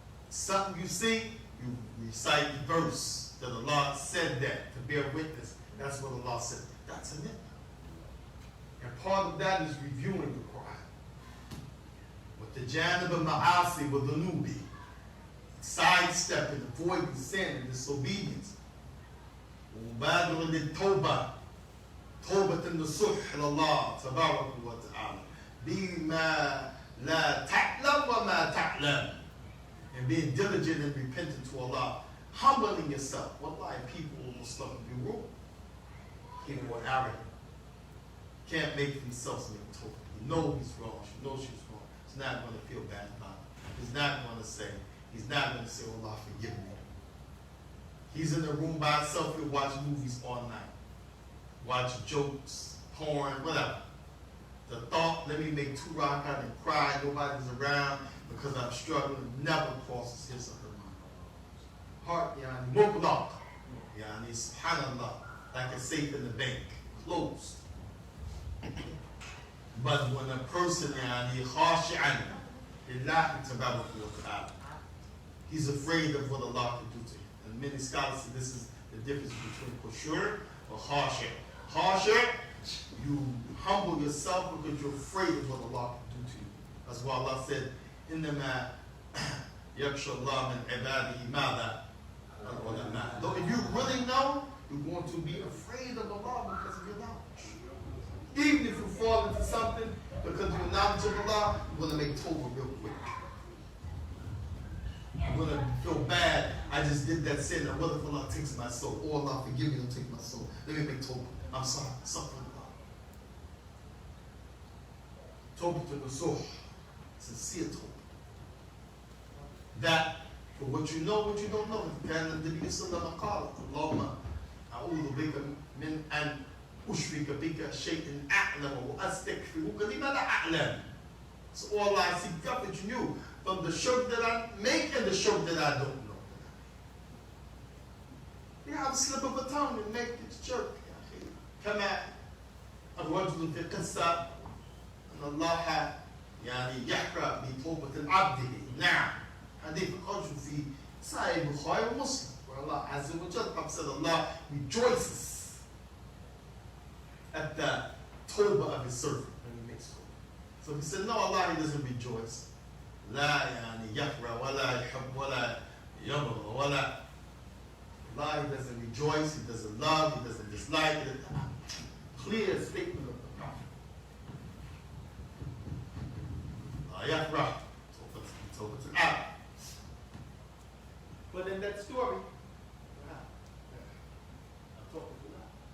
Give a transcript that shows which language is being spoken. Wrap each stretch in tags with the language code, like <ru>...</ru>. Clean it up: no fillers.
<en>Something you see, you recite the verse that Allah said that to bear witness. That's what Allah said. That's a ni'mah. And part of that is reviewing the Quran. With the janib al-ma'asi, with the nubi, sidestepping, avoiding sin and disobedience.</en> <ar>ومبادرة للتوبة توبة النصوح إلى الله تبارك وتعالى بما لا تعلم وما تعلم,</ar> <en>and being diligent and repentant to Allah, humbling yourself. Wallahi, people almost love to be rude. People are arrogant. Can't make themselves make Torah. You know he's wrong. She knows she's wrong. He's not going to feel bad about it. He's not going to say, oh, Allah, forgive me. He's in the room by himself. He'll watch movies all night. Watch jokes, porn, whatever. The thought, let me make 2 rakat and cry, nobody's around because I'm struggling, never crosses his or her mind. Heart, yani, muqlaq, yani, subhanallah, like a safe in the bank, closed. But when a person, yani, khashi'an, lillahi tabaraka wa ta'ala, he's afraid of what Allah can do to him. And many scholars say this is the difference between khushu' or khashi'. Khashi', you humble yourself because you're afraid of what Allah can do to you. That's why Allah said,</en> <ar>إِنَّمَا يَخْشَى اللَّهَ مِنْ عِبَادِهِ مَاذَا الْعُلَمَاء.</ar> <en>Though if you really know, you're going to be afraid of Allah because of your knowledge. Even if you fall into something because of your knowledge of Allah, you're going to make tawbah real quick. You're going to feel bad. I just did that sin. Now what if Allah takes my soul? Oh Allah, forgive me, don't take my soul. Let me make tawbah. I'm sorry. Suffering Allah. Tawbah to the soul. Sincere tawbah. That, for what you know, what you don't know.</en> <ar>كان النبي صلى الله عليه وسلم قال اللهم أعوذ بك من أن أشرك بك شيء أعلم وأستغفرك لما لا أعلم.</ar> <en>So Allah, I seek refuge in you from the shirk that I make and the shirk that I don't know. You have a slip of a tongue and make this shirk.</en> <ar>كما الرجل في قصة أن الله يعني يحرى بتوبة عبده. نعم. حديث الرجل في صحيح البخاري ومسلم,</ar> <en>where Allah Azza wa Jalla said Allah rejoices at the tawbah of his servant when he makes tawbah. So he said, no, Allah, he doesn't rejoice.</en> <ar>لا يعني يفرح ولا يحب ولا يبغض ولا.</ar> <en>Allah, he doesn't rejoice, he doesn't love, he doesn't dislike it. Clear statement of the Prophet.</en> <ar>لا يفرح توبة العبد.</ar> <en>But in that story, I'm talking to that.</en>